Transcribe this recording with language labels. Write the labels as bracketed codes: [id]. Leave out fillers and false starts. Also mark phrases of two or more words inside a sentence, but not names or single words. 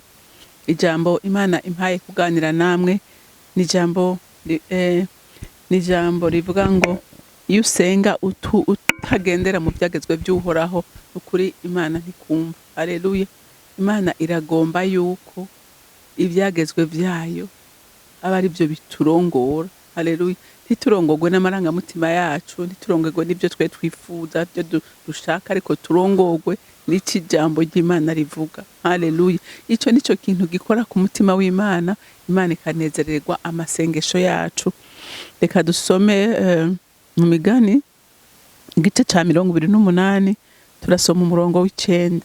[rn] Ijambo Imana impaye kuganira namwe ni ijambo rivuga ngo iyo usenga utagendera mu byagezwe by'uhoraho, ukuri Imana ntikumva. Haleluya. Imana iragomba yuko ibyagezwe byayo aba ari byo biturongora. Haleluya. Ntiturongogwe n'amarangamutima yacu, ntiturongogwe n'ibyo twe twifuza byo dushaka, ariko turongogwe n'iki jambo ry'Imana rivuga. Haleluya. Ico nico kintu gikora ku mutima w'Imana, Imana ikanezererwa amasengesho yacu. Reka dusome mu Migani igice ca 28 turasoma umurongo w'9.